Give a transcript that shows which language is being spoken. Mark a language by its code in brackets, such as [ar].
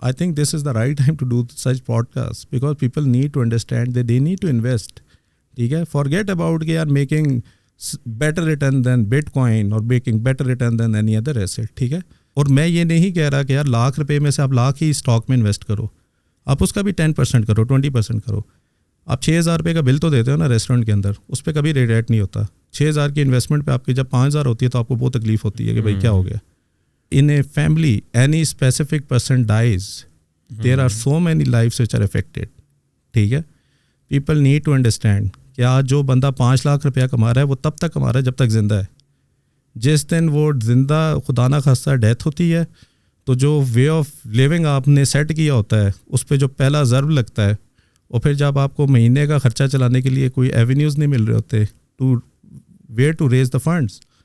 [en] I think this is the right time to do such podcasts because people need to understand that they need to invest. [ur] ٹھیک ہے, [en] forget about [ur] کہ یار [en] making better return than Bitcoin or making better return than any other asset. [ur] ٹھیک ہے, اور میں یہ نہیں کہہ رہا کہ یار $1,00,000 میں سے آپ $1,00,000 ہی اسٹاک میں انویسٹ کرو, آپ اس کا بھی 10% کرو, 20% کرو. آپ $6,000 کا بل تو دیتے ہو نا ریسٹورینٹ کے اندر, اس پہ کبھی ریٹ نہیں ہوتا. 6,000 کی انویسٹمنٹ پہ آپ کی جب 5,000 ہوتی ہے تو آپ کو بہت تکلیف ہوتی ہے کہ بھائی کیا ہو گیا. [en] In a family, any specific person dies, there are so many lives which are affected. [ur] ٹھیک ہے, [en] people need to understand [ur] کہ آج جو بندہ $5,00,000 کما رہا ہے وہ تب تک کما رہا ہے جب تک زندہ ہے. جس دن وہ زندہ خدا نہ خواستہ ڈیتھ ہوتی ہے تو جو [en] way of living [ur] آپ نے سیٹ کیا ہوتا ہے اس پہ جو پہلا ضرب لگتا ہے, اور پھر جب آپ کو مہینے کا خرچہ چلانے کے لیے کوئی ایونیوز نہیں مل رہے ہوتے [en] To where to raise the funds.